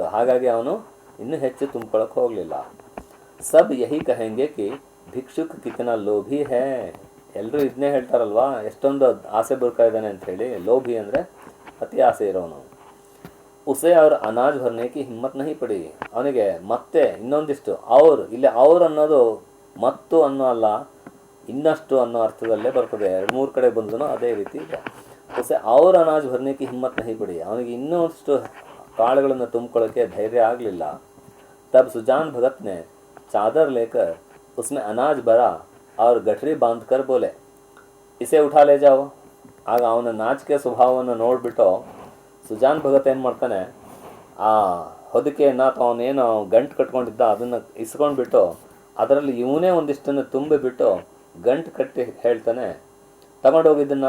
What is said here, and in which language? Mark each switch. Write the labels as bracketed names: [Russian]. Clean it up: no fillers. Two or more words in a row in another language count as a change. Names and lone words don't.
[Kannada] ಹಾಗಾಗಿ ಅವನು ಇನ್ನೂ ಹೆಚ್ಚು ತುಂಬ್ಕೊಳಕ್ಕೆ ಹೋಗಲಿಲ್ಲ. [Hindi] सब यही कहेंगे कि भिक्षुक कितना लोभी है, [Kannada] ಎಲ್ಲರೂ ಇದನ್ನೇ ಹೇಳ್ತಾರಲ್ವಾ, ಎಷ್ಟೊಂದು ಆಸೆ ಬುರ್ಕ ಇದ್ದಾನೆ ಅಂತ ಹೇಳಿ. ಲೋಭಿ ಅಂದರೆ ಅತಿ ಆಸೆ ಇರೋನು. [Hindi] उसे और अनाज भरने की हिम्मत नहीं पड़ी, [Kannada] ಅವನಿಗೆ ಮತ್ತೆ ಇನ್ನೊಂದಿಷ್ಟು ಅವ್ರು, ಇಲ್ಲಿ ಅವ್ರು ಅನ್ನೋದು ಮತ್ತು ಅನ್ನೋ ಅಲ್ಲ, ಇನ್ನಷ್ಟು ಅನ್ನೋ ಅರ್ಥದಲ್ಲೇ ಬರ್ತದೆ. 2-3 ಕಡೆ ಬಂದನು ಅದೇ ರೀತಿ ಇದೆ. [Hindi] उसे और अनाज भरने की हिम्मत नहीं पड़ी. [Kannada] ಅವನಿಗೆ ಇನ್ನಷ್ಟು ಕಾಳುಗಳನ್ನು ತುಂಬಿಕೊಳ್ಳೋಕೆ ಧೈರ್ಯ ಆಗಲಿಲ್ಲ. [Hindi] तब सुजान भगत ने चादर लेकर उसमें अनाज भरा और गठरी बांधकर बोले, इसे उठा ले जाओ. [Kannada] ಆಗ ಅವನ ನಾಚಿಕೆ ಸ್ವಭಾವವನ್ನು ನೋಡಿಬಿಟ್ಟು ಸುಜಾನ್ ಭಗತ್ ಏನು ಮಾಡ್ತಾನೆ, ಆ ಹೊದಿಕೆಯನ್ನು ಅಥವಾ ಅವನೇನು ಗಂಟು ಕಟ್ಕೊಂಡಿದ್ದ ಅದನ್ನು ಇಸ್ಕೊಂಡ್ಬಿಟ್ಟು ಅದರಲ್ಲಿ ಇವನೇ ಒಂದಿಷ್ಟನ್ನು ತುಂಬಿಬಿಟ್ಟು ಗಂಟು ಕಟ್ಟಿ ಹೇಳ್ತಾನೆ, ತಗೊಂಡೋಗಿದ್ದನ್ನು.